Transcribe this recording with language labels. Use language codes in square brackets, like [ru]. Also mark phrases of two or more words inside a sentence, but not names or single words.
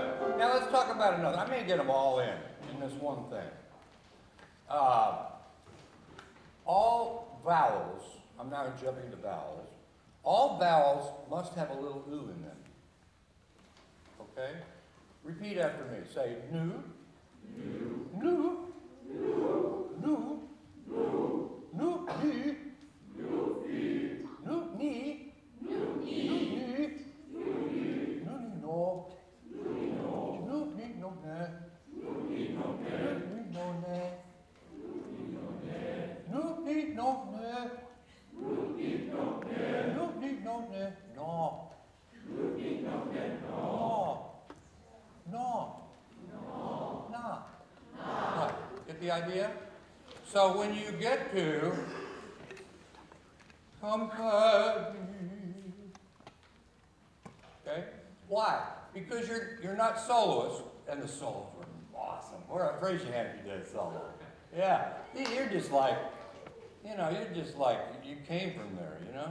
[en] Now let's talk about another. I may get them all in this one thing. All vowels, I'm now jumping to vowels, all vowels must have a little oo in them. Okay? Repeat after me. Say nu, nu, nu, nu, nu, nu, ni, nu, ni, nu, ni, nu, ni, no, nu, ni, no, ne, nu, ni, no, ne, nu, ni, no, ne, nu, ni, no, ne, nu, ni, no, ne, no, nu, ni, no, ne, no, no, no, no. Get the idea? So when you get to company, okay? Why? Because you're not soloists, and the solos were awesome. Raise your hand if you did a solo. Yeah, you're just like, you're just like, you came from there, you know?